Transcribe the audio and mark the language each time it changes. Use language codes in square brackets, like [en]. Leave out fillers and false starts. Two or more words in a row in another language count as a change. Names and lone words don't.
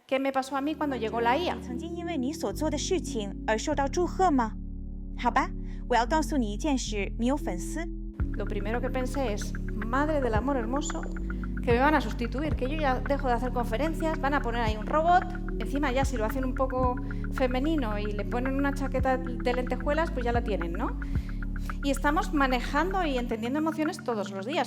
[es] qué me pasó a mí cuando llegó la IA. [zh] 曾经因为你所做的事情而受到祝贺吗？好吧，我要告诉你一件事，你有粉丝。 [es] Lo primero que pensé es, madre del amor hermoso, que me van a sustituir, que yo ya dejo de hacer conferencias, van a poner ahí un robot, encima ya si lo hacen un poco femenino y le ponen una chaqueta de lentejuelas, pues ya la tienen, ¿no? Y estamos manejando y entendiendo emociones todos los días.